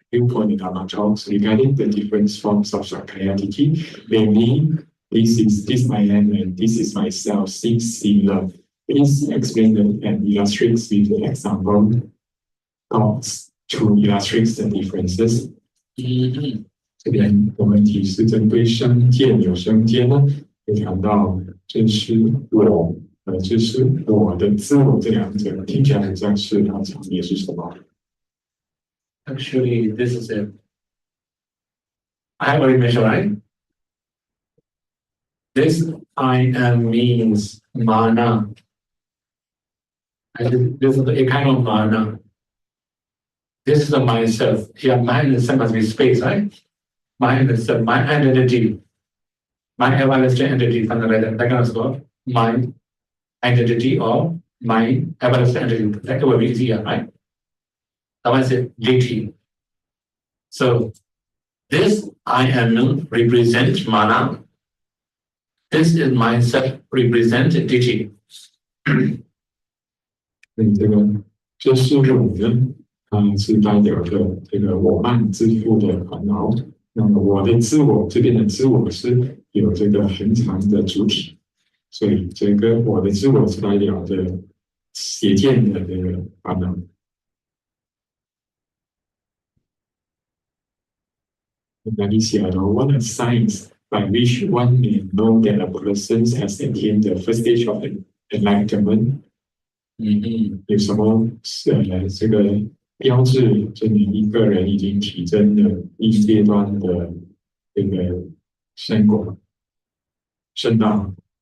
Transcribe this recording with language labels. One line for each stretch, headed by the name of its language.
English: You point the Dharma talks regarding the different forms of Sakaya Ditti, namely this I am and this is myself seems similar. Please explain and illustrate with the example thoughts to illustrate the differences.
Chinese: 这边的问题是针对身见，有身见呢，会谈到这是我，这是我的自我，这两者听起来很像是它差别是什么
English: Actually, this is it. I have already mentioned, right? This I am means mana. And this is a kind of mana. This is the myself. Here, mind and self must be space, right? Mind and self, my identity, my everlasting entity, something like that. That kind of stuff. My identity or my everlasting entity. That will be easier, right? That was it, deity. So this I am represents mana. This is myself represents deity.
Chinese: 这是我呢，是代表着这个我慢自负的烦恼。那么我的自我这边的自我是有这个恒常的主体，所以这个我的自我是代表着邪见的这个烦恼。那你写了
English: What are signs by which one may know that a person has attained the first stage of enlightenment？
Chinese: 有什么这个标志证明一个人已经体证了一阶段的这个圣果、圣道